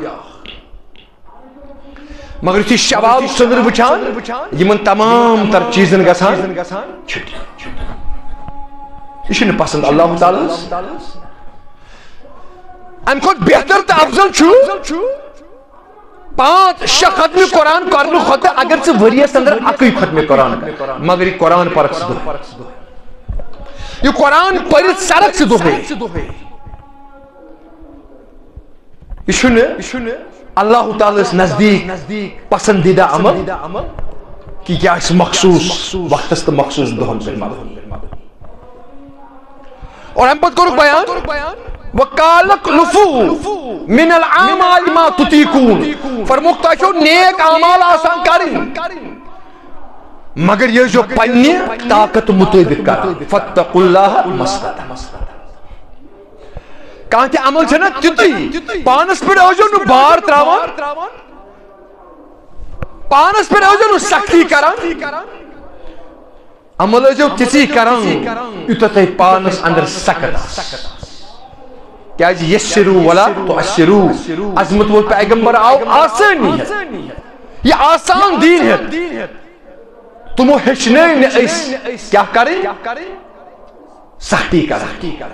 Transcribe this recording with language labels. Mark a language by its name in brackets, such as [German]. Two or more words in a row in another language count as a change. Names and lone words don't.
[Kashmiri] مگر یُتھُے شوال ژٔنٛدٕر وٕچھان یِمن تمام تر چیٖزن گژھان چھُٹی یہِ چھُنہٕ پسند اللہ تعالیٰ ہس امہِ کھۄتہٕ بہتر تہٕ افضل چھُ 5-6 ختمِ قرآن کرنہٕ کھۄتہٕ اگر ژٕ ؤریس انٛدر اکٕے ختمِ قرآن مگر یہِ قرآن پرکھ ژٕ دۄہے یہ قرآن پٔرِتھ سرکھ ژٕ دۄہے یہ چھُنہٕ اللہ تعالیٰ نزدیک پسندیدہ عمل کہ کیا اس مخصوص وقتس تہٕ مخصوص دۄہن پٮ۪ٹھ اور امہِ پتہٕ کوٚرُکھ بیان [Arabic] وقال اخلفوا من الاعمال ما تطيقون [Kashmiri] فرموک تۄہہِ چھو نیک اعمال آسان کرٕنۍ مگر یہ جو پننہِ طاقت مطٲبق کران [Arabic] فاتقوا اللہ ما استطعتم [Kashmiri] کانٛہہ تہِ عمل چھُنہ تیُتُے پانس پٮ۪ٹھ ٲسۍزیو نہٕ بار تراوان پانس پٮ۪ٹھ ٲسۍزیو نہٕ سختی کران عمل ٲسۍزیو تِژی کران یوٗتاہ تۄہہِ پانس اندر سخت آسہِ کیازِ [Arabic] یسروا ولا تعسروا [Kashmiri] عظمت وول پیغمبر آو آسٲنی ہٮ۪تھ یہِ آسان دیٖن ہٮ۪تھ تمو ہیٚچھنٲے نہٕ أسۍ کیٛاہ کرٕنۍ سختی کرٕنۍ